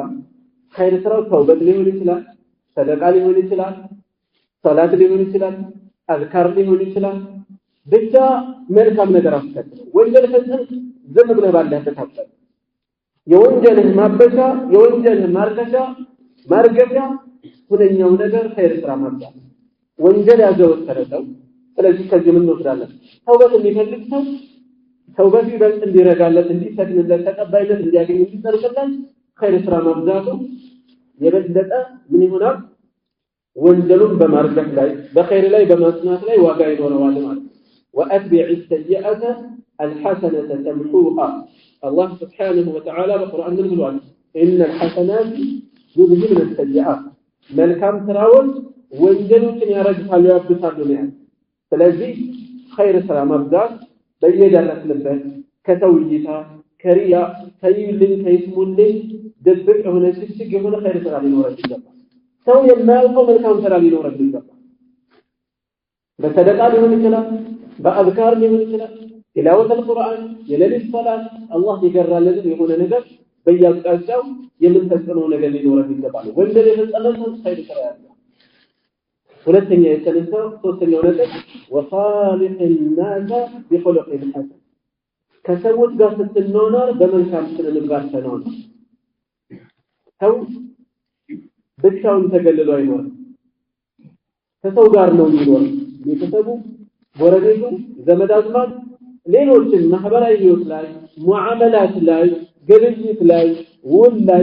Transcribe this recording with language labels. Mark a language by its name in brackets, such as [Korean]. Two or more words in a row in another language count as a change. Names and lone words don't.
[Amharic] ኸይር ስራው ተውበት ሊሆን ይችላል፣ ሰደቃ ሊሆን ይችላል፣ ሶላት ሊሆን ይችላል፣ አዝካር ሊሆን ይችላል። ብቻ መልካም ነገር አስከትል። ወንጀል ፈጸምክ ዝም ብለህ ባለህበት አትቀር። የወንጀልህ ማበሻ የወንጀልህ ማርገሻ ሁለኛው ነገር ኸይር ስራ ማብዛት። ወንጀል ያዘወተረ ሰው ስለዚህ ከዚህ ምን እንወስዳለን? ተውበት የሚፈልግ ሰው ተውበት ይበልጥ እንዲረጋለት እንዲሰክንለት ተቀባይነት እንዲያገኝ እንዲጸድቅለት ኸይር ስራ ማብዛቱ የበለጠ ምን ይሆናል? ወንጀሉን በማርገፍ ላይ በኸይር ላይ በማጽናት ላይ ዋጋ ይኖረዋል ማለት ነው። [Arabic] وأتبع السيئة الحسنة تمحوها الله سبحانه وتعالى بالقرآن بالقرآن إن الحسنات يذهبن السيئات [Amharic] መልካም ስራዎች ወንጀሎችን ያረግፋሉ ያብሳሉ ነው። ስለዚህ ኸይር ስራ ማብዛት በየደረስንበት ከሰው እይታ ከሪያ ከይልኝ ከይስሙልኝ ድብቅ የሆነ ሽሽግ የሆነ ኸይር ስራ ሊኖረን ይገባል። ሰው የማያውቀው መልካም ስራ ሊኖረን ይገባል። በሰደቃ ሊሆን ይችላል፣ በአዝካር ሊሆን ይችላል፣ [Arabic] تلاوة القرآن [Amharic] የሌሊት ሰላት አላህ ይገራልን የሆነ ነገር በየአቅጣጫው የምንፈጽመው ነገር ሊኖረን ይገባል። ወንጀል የፈጸመ ሰው ኸይር ስራ ያለው ሁለተኛ የተነሳው ሶስተኛው ነገር ወሳሊህ [Arabic] الناس بخلق حسن [Amharic] ከሰዎች ጋር ስትኖር በመልካም ስነ ምግባር ተኖር። ሰው ብቻውን ተገልሎ አይኖርም። ከሰው ጋር ነው የሚኖር። ቤተሰቡ፣ ጎረቤቱ፣ ዘመድ አዝማድ፣ ሌሎችን ማህበራዊ ህይወት ላይ ሙዓመላት ላይ ግብይት ላይ ውል ላይ